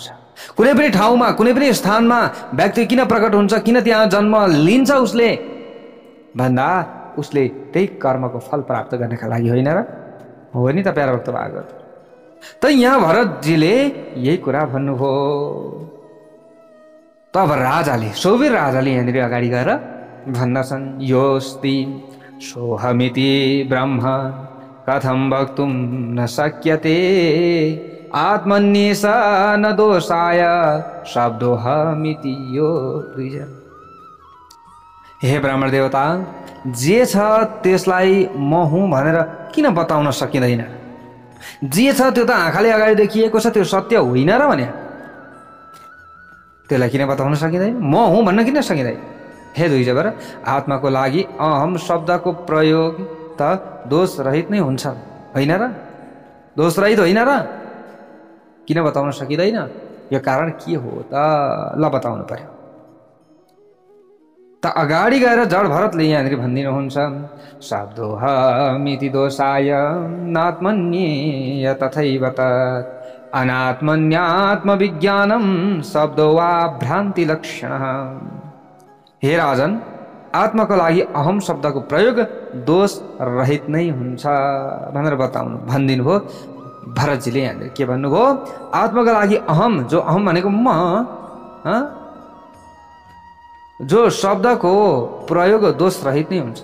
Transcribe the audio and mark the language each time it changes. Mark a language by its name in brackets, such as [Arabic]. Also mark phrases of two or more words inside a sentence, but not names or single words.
[Nepali] कुनै पनि ठाउँमा, कुनै पनि स्थानमा व्यक्ति किन प्रकट हुन्छ, किन त्यहाँ जन्म लिन्छ उसले भन्दा उसले त्यही कर्मको फल प्राप्त गर्नका लागि होइन र? हो नि त प्यारो भक्त भागवत। त यहाँ भरतजीले यही कुरा भन्नुभयो। तब राजाले, सौवीर राजाले यहाँनिर अगाडि गएर भन्दछन्, [Sanskrit] योस्ति सोहमिति ब्रह्म कथं वक्तुं न शक्यते आत्मन्येष न दोषाय शब्दोहमिति यो द्विज। [Nepali] हे ब्राह्मण देवता, जे छ त्यसलाई म हुँ भनेर किन बताउन सकिँदैन? जे छ त्यो त आँखाले अगाडि देखिएको छ, त्यो सत्य होइन र भने त्यसलाई किन बताउन सकिँदैन? म हुँ भन्न किन सकिँदैन? हे द्विजवर, आत्माको लागि अहम शब्दको प्रयोग त दोष रहित नै हुन्छ, होइन र? दोष रहित होइन र? किन बताउन सकिँदैन? यो कारण के हो त? ल बताउनु पर्यो। त अगाडि गएर जड भरतले यहाँनिर भनिदिनुहुन्छ, [Sanskrit] शब्दोहमिति दोषाय नात्मन्येय तथैव तत् अनात्मन्यात्मविज्ञानं शब्दो वा भ्रान्ति लक्षण। [Nepali] हे राजन, आत्माको लागि अहम शब्दको प्रयोग दोष रहित नै हुन्छ भनेर भनिदिनु भयो। भरतजीले यहाँनिर के भन्नुभयो? आत्माको लागि अहम, जो अहम भनेको म, जो शब्दको प्रयोग दोष रहित नै हुन्छ।